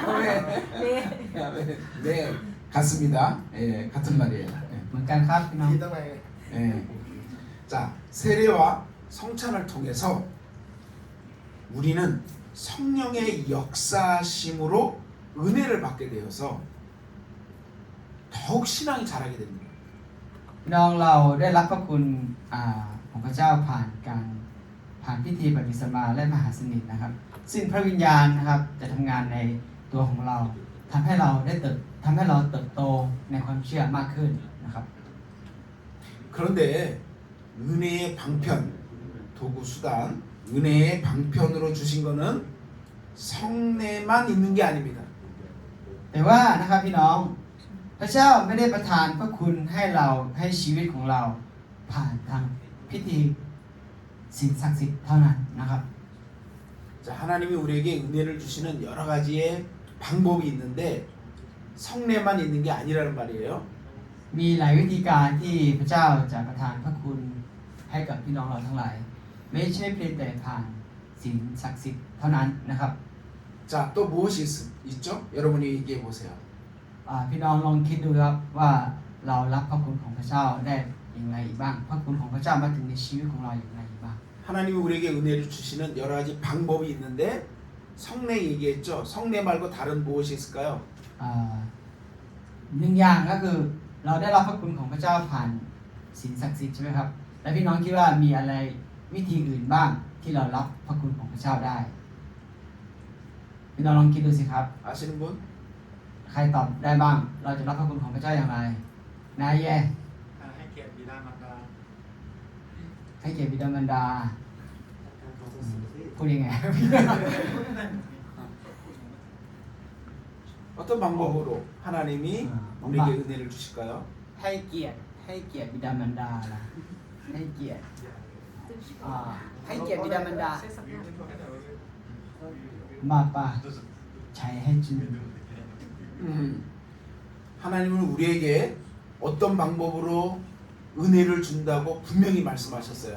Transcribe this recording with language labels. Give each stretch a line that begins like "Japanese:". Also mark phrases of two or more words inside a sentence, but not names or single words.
Korean: 네, 같습니다. 예, 같은 말이에요.
Thai: เหมือนกันครับพี่น้อง
Korean: 예. 자, 세례와 성찬을 통해서 우리는 성령의 역사심으로 은혜를 받게 되어서 더욱 신앙이 자라게 됩니다.
Thai: พี่น้องเราได้รับพระคุณของพระเจ้าผ่านพิธีบัพติศมาและมหาสนิทนะครับ ซึ่งพระวิญญาณนะครับจะทำงานในตัวของเราทำให้เราเติบโตในความเชื่อมากขึ้นนะครับ
Korean: 그런데 은혜의 방편, 도구 수단, 은혜의 방편으로 주신 거는 성례만 있는 게 아닙니다.
Thai: แต่ว่านะครับพี่น้องพระเจ้าไม่ได้ประทานพระคุณให้เราให้ชีวิตของเราผ่านทางพิธีสิ่งศักดิ์สิทธิ์เท่านั้นนะครับ
Korean: 자, 하나님이 우리에게 은혜를 주시는 여러 가지의 방법이 있는데 성례만 있는 게 아니라는 말이에요.
Thai: มีหลายวิธีการที่พระเจ้าจะประทานพระคุณให้กับพี่น้องเราทั้งหลายไม่ใช่เพียงแต่ผ่านสิ่งศักดิ์สิทธิ์เท่านั้นนะครับ
Korean: 자, 또 무엇이 있죠? 여러분이 얘기해 보세요.
Thai: พี่น้องลองคิดดูครับว่าเรารับพระคุณของพระเจ้าได้อย่างไรอีกบ้างพระคุณของพระเจ้ามาถึงในชีวิตของเราอย่างไรอีกบ้าง
Korean: 하나님이 우리에게 은혜를 주시는 여러 가지 방법이 있는데 성례 얘기했죠. 성례 말고 다른 무엇이 있을까요?
Thai: หนึ่งอย่างก็คือเราได้รับพระคุณของพระเจ้าผ่านสิ่งศักดิ์สิทธิ์ใช่ไหมครับและพี่น้องคิดว่ามีอะไรวิธีอื่นบ้างที่เรารับพระคุณของพระเจ้าได้พี่น้องลองคิดดูสิครับ
Korean: 아시는 분?
Thai: ใครตอบได้บ้างเราจะรับพระคุณของพระเจ้าอย่างไรนายแย่ ให้เกียรติบิดามารดา ให้เกียรติบิดามารดา ท พูดยังไง
Korean: 어떤 방법으로 하나님이 어, 우리에게 엄마. 은혜를 주실까요?
Thai: ให้เกียรติบิดามารดาล่ะให้เกียรติให้เกียรติบิดามารดามาป่ะใช้ให้จืด
Korean: 하나님은 우리에게 어떤 방법으로 은혜를 준다고 분명히 말씀하셨어요.